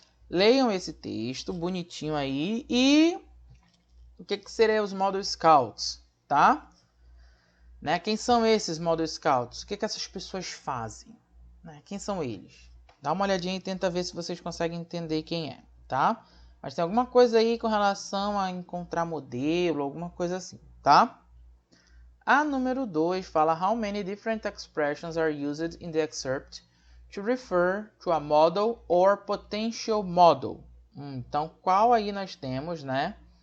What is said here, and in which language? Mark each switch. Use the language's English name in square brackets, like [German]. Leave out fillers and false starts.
[Portuguese] Leiam esse texto, bonitinho aí. E o que seriam os Model Scouts, tá? Né? Quem são esses Model Scouts? O que essas pessoas fazem? Né? Quem são eles? Dá uma olhadinha e tenta ver se vocês conseguem entender quem é, tá? Mas tem alguma coisa aí com relação a encontrar modelo, alguma coisa assim, tá? A número 2 fala [English] how many different expressions are used in the excerpt to refer to a model or potential model. [Portuguese] Então, qual aí nós temos, né?